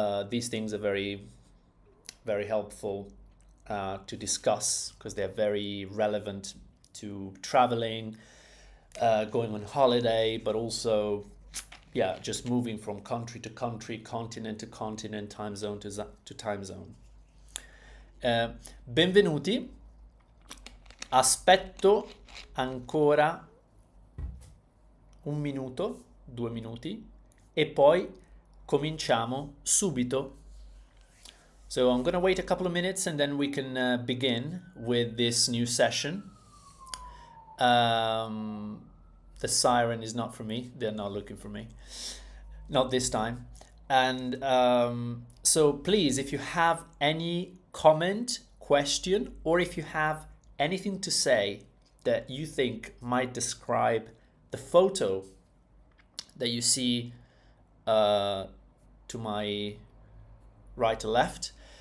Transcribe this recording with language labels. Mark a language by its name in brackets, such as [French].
[English] These things are very, very helpful to discuss because they're very relevant to traveling, going on holiday, but also just moving from country to country, continent to continent, time zone to time zone. [Italian] Benvenuti. Aspetto ancora 1 minuto, 2 minuti, e poi cominciamo subito. [English] So I'm going to wait a couple of minutes and then we can begin with this new session. The siren is not for me. They're not looking for me. Not this time. And so please, if you have any comment, question, or if you have anything to say that you think might describe the photo that you see to my right or left,